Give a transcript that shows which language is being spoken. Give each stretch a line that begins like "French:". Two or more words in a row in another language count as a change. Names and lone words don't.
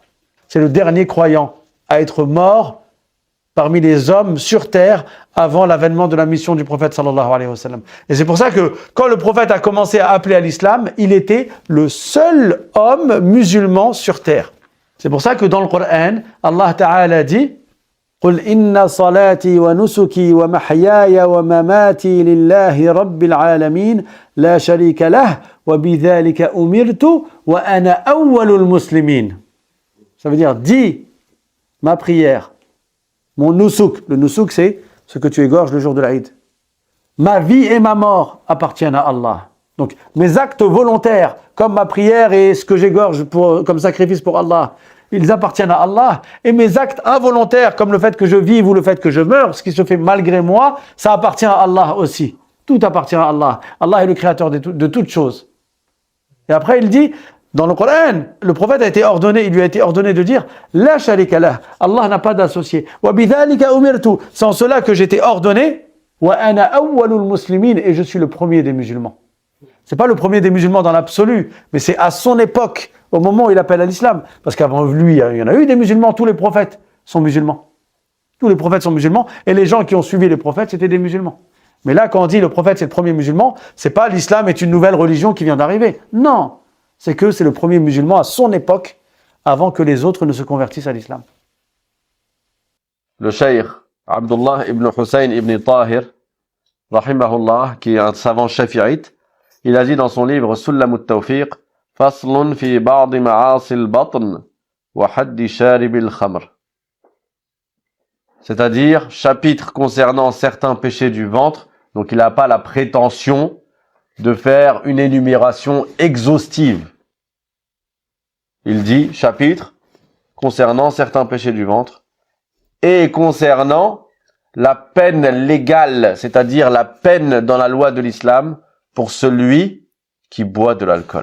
French: C'est le dernier croyant à être mort parmi les hommes sur terre avant l'avènement de la mission du prophète
Arabic: صلى الله عليه وسلم.
French: Et c'est pour ça que quand le prophète a commencé à appeler à l'islam, il était le seul homme musulman sur terre. C'est pour ça que dans le Coran,
Arabic: الله تعالى
French: dit
Arabic: قُلْ إِنَّ صَلَاتِي وَنُسُكِي وَمَحْيَايَ وَمَمَاتِي لِلَّهِ رَبِّ الْعَالَمِينَ لَا شَرِيكَ لَهُ وَبِذَلِكَ أُمِرْتُ وَأَنَا أَوَّلُ الْمُسْلِمِينَ.
French: Ça veut dire, dis ma prière, mon nusuk. Le nusuk, c'est ce que tu égorges le jour de l'Aïd. Ma vie et ma mort appartiennent à Allah. Donc, mes actes volontaires, comme ma prière et ce que j'égorge comme sacrifice pour Allah, ils appartiennent à Allah. Et mes actes involontaires, comme le fait que je vive ou le fait que je meure, ce qui se fait malgré moi, ça appartient à Allah aussi. Tout appartient à Allah. Allah est le créateur de toutes choses. Et après, il dit, dans le Coran, le prophète il lui a été ordonné de dire
Arabic: لا شريك له,
French: Allah n'a pas d'associé.
Arabic: وبذلك أمرت,
French: c'est en cela que j'étais ordonné.
Arabic: وأنا أول المسلمين,
French: et je suis le premier des musulmans. C'est pas le premier des musulmans dans l'absolu, mais c'est à son époque, au moment où il appelle à l'islam. Parce qu'avant lui, il y en a eu des musulmans, tous les prophètes sont musulmans. Tous les prophètes sont musulmans, et les gens qui ont suivi les prophètes, c'était des musulmans. Mais là, quand on dit le prophète c'est le premier musulman, c'est pas l'islam est une nouvelle religion qui vient d'arriver. Non, c'est que c'est le premier musulman à son époque, avant que les autres ne se convertissent à l'islam. Le cheikh Abdullah ibn Hussein ibn Tahir, rahimahullah, qui est un savant shafi'ite, il a dit dans son livre Sullam al-Tawfiq,
Arabic: فصل في بعض معاصي البطن وحد شارب الخمر.
French: C'est-à-dire, chapitre concernant certains péchés du ventre, donc il n'a pas la prétention de faire une énumération exhaustive. Il dit, chapitre concernant certains péchés du ventre, et concernant la peine légale, c'est-à-dire la peine dans la loi de l'islam, pour celui qui boit de l'alcool.